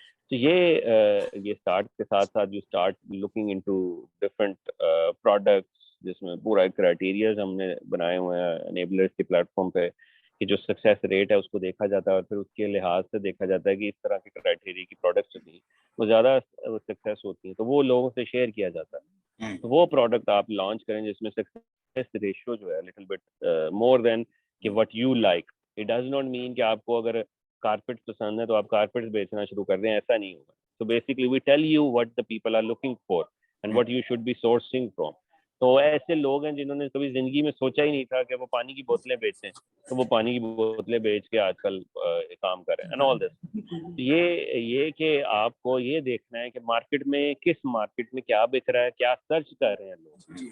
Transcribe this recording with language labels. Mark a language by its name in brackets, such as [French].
[Urdu] تو یہ اسٹارٹ کے ساتھ ساتھ [English] you start looking into different products, [Urdu] جس میں پورا ایک کرائٹیریاز ہم نے بنائے ہوئے ہیں انیبلرس کے پلیٹ فارم پہ کہ جو سکسیس ریٹ ہے اس کو دیکھا جاتا ہے، اور پھر اس کے لحاظ سے دیکھا جاتا ہے کہ اس طرح کے کرائٹیریا کی پروڈکٹس ہوتی ہیں وہ زیادہ سکسیس ہوتی ہیں، تو وہ لوگوں سے شیئر کیا جاتا ہے. تو وہ پروڈکٹ آپ لانچ کریں جس میں سکسیس ریشیو جو ہے [English] little bit more than [Urdu] کہ [English] What you like. It does not mean [Urdu] کہ آپ کو اگر کارپیٹ پسند ہے تو آپ کارپیٹ بیچنا شروع کر دیں، ایسا نہیں ہوگا. [English] So basically we tell you what the people are looking for and what you should be sourcing from. [Urdu] تو ایسے لوگ ہیں جنہوں نے کبھی زندگی میں سوچا ہی نہیں تھا کہ وہ پانی کی بوتلیں بیچیں، تو وہ پانی کی بوتلیں بیچ کے آج کل کام کریں [English] And all this. [Urdu] یہ کہ آپ کو یہ دیکھنا ہے کہ مارکیٹ میں کس مارکیٹ میں کیا بک رہا ہے، کیا سرچ کر رہے ہیں لوگ.